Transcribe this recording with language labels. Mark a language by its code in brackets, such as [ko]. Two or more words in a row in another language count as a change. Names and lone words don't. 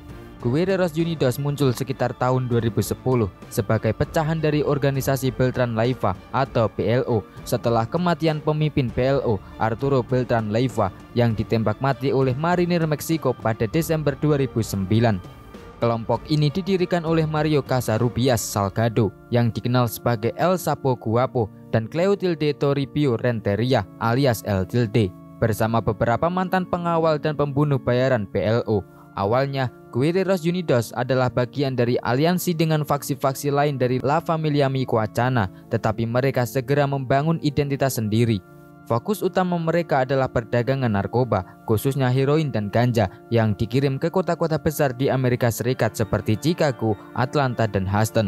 [id] Guerreros Unidos muncul sekitar tahun 2010 sebagai pecahan dari organisasi Beltran Leyva atau PLO setelah kematian pemimpin PLO Arturo Beltran Leyva yang ditembak mati oleh marinir Meksiko pada Desember 2009. Kelompok ini didirikan oleh Mario Casarubias Salgado yang dikenal sebagai El Sapo Guapo dan Cleotilde Toribio Renteria alias El Tilde bersama beberapa mantan pengawal dan pembunuh bayaran PLO. Awalnya, Guerreros Unidos adalah bagian dari aliansi dengan faksi-faksi lain dari La Familia Michoacana, tetapi mereka segera membangun identitas sendiri. Fokus utama mereka adalah perdagangan narkoba, khususnya heroin dan ganja yang dikirim ke kota-kota besar di Amerika Serikat seperti Chicago, Atlanta, dan Houston.